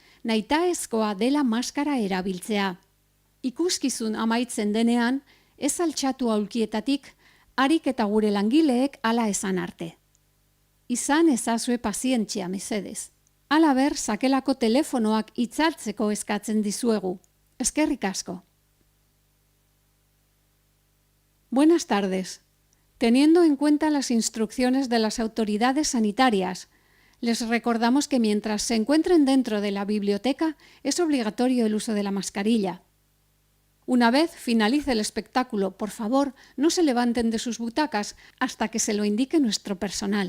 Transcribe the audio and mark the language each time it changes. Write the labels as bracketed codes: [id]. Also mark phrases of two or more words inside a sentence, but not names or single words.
[eu] nahitaezkoa dela maskara erabiltzea. Ikuskizun amaitzen denean, ez altxatu aulkietatik, harik eta gure langileek hala esan arte. Izan ezazue pazientzia mesedez. Halaber, sakelako telefonoak itzaltzeko eskatzen dizuegu. Eskerrik asko. [es] Buenas tardes. Teniendo en cuenta las instrucciones de las autoridades sanitarias, les recordamos que mientras se encuentren dentro de la biblioteca es obligatorio el uso de la mascarilla. Una vez finalice el espectáculo, por favor, no se levanten de sus butacas hasta que se lo indique nuestro personal.